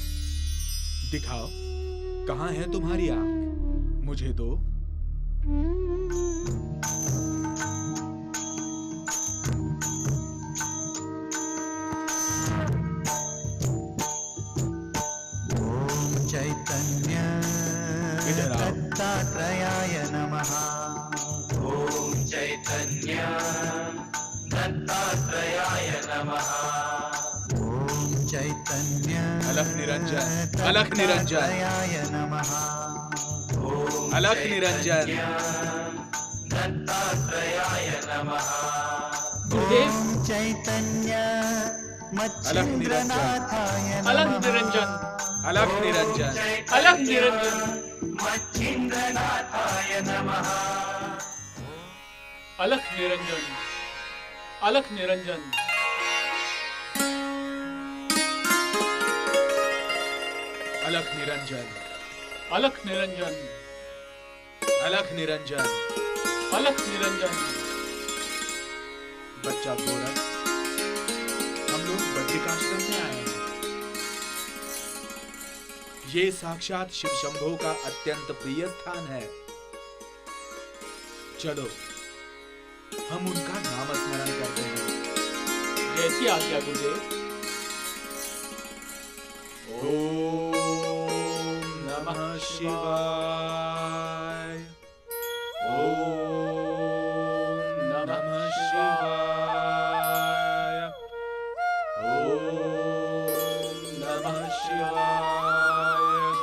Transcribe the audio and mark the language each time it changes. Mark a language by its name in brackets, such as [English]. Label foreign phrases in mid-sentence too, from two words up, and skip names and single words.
[Hindi] दिखाओ, कहां है तुम्हारी आंख? मुझे दो। [Sanskrit] ॐ चैतन्य [Hindi] इधर आओ। [Sanskrit] दत्तात्रेयाय नमः। ॐ चैतन्य दत्तात्रेयाय नमः। ॐ चैतन्य [Hindi] अलख निरंजन, अलख निरंजन, [Sanskrit] दत्तात्रेयाय नमः। ॐ [Hindi] अलख निरंजन। [Sanskrit] दत्तात्रेयाय नमः। [Hindi] गुरुदेव, [Sanskrit] ॐ चैतन्य मच्छिन्द्रनाथाय [Hindi] अलग [Sanskrit] नमः। [Hindi] निरंजन, अलख निरंजन, अलग निरंजन, [Sanskrit] मच्छिन्द्रनाथाय नमः। [Hindi] अलग निरंजन, अलग निरंजन, अलख निरंजन, अलग निरंजन, अलख निरंजन। अलग निरंजन। बच्चा गोरख, हम लोग बद्रिकाश्रम में आए हैं। ये साक्षात शिव शंभो का अत्यंत प्रिय स्थान है। चलो हम उनका नाम स्मरण करते हैं। जैसी आज्ञा गुरुदेव। [Sanskrit] ओम नमः शिवाय। ओम नमः शिवाय। ओम नमः शिवाय।